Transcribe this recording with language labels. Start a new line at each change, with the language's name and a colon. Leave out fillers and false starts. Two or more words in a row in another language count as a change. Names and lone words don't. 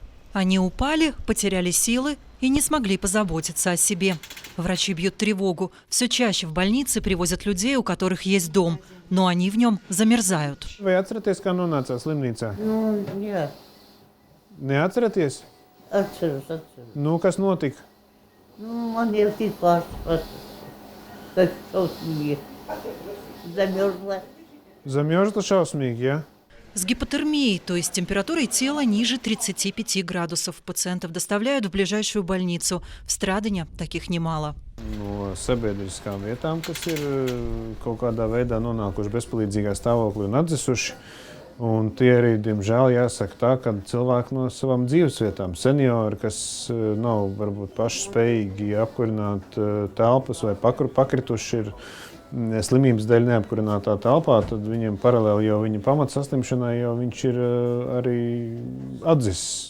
Russian: Они упали, потеряли силы и не смогли позаботиться о себе. Врачи бьют тревогу. Все чаще в больницы привозят людей, у которых есть дом, но они в нем замерзают.
Latvian: Vai atceraties, kā nonācāt slimnīcā? Jā, Neatceraties? atceros. Nu, kas notika? Man ir tik pārspats, как šausmīgi.
Russian: Замерзла.
Latvian: Замерзла šausmīgi, ja?
Russian: С гипотермией, то есть температурой тела ниже 35 градусов, пациентов доставляют в ближайшую больницу. В Страдане таких немало.
Latvian: No sabiedriskām vietām, kas ir kaut kādā veidā nonākuši bezpalīdzīgā stāvoklī un atdzisuši. Un tie arī, diemžēl, jāsaka tā, ka cilvēki no savām dzīvesvietām, seniori, kas nav varbūt paši spējīgi apkurināt telpas vai pakrituši ir slimības dēļ neapkurinātā telpā, tad viņiem paralēli jau viņa pamatsaslimšanai jau viņš ir arī atdzisis.